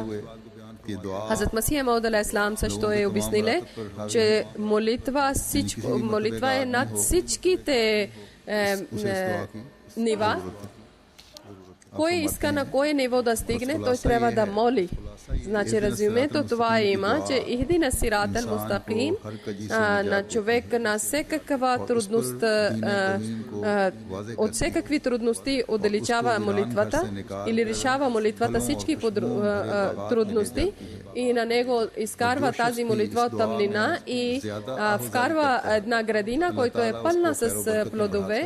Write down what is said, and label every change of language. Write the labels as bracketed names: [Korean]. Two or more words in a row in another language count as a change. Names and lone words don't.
[Bulgarian] Хазрат Масих Мауд [Arabic] عليه السلام [Bulgarian] също е обяснил, че молитва е над всичките нива. Кой иска на кое ниво да стигне, той трябва да моли. Значи резюмето това има, че [Arabic] اهدنا الصراط المستقيم [Bulgarian] на човек на всекаква трудност, от всекакви трудности отдалечава молитвата или решава молитвата всички трудности и на него изкарва тази молитва от тъмнина и вкарва една градина, която е пълна с плодове.